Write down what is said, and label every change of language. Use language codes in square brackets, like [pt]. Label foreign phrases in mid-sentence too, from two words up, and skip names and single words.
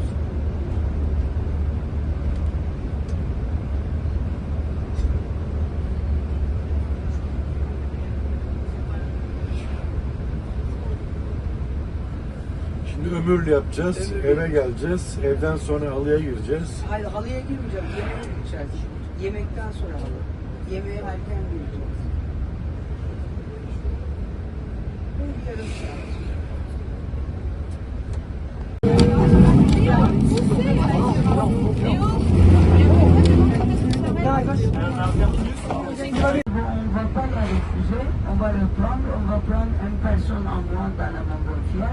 [tr] Şimdi ömürlü yapacağız, eve geleceğiz, evden sonra halıya gireceğiz. Hayır, halıya girmeyeceğim. Yemeğe gideceğiz. Yemekten sonra halı. Yemeğe erken gireceğiz. Bir yarım saat. [fr] On va pas la refuser, on va le prendre, on va prendre une personne en moins dans la montgolfière.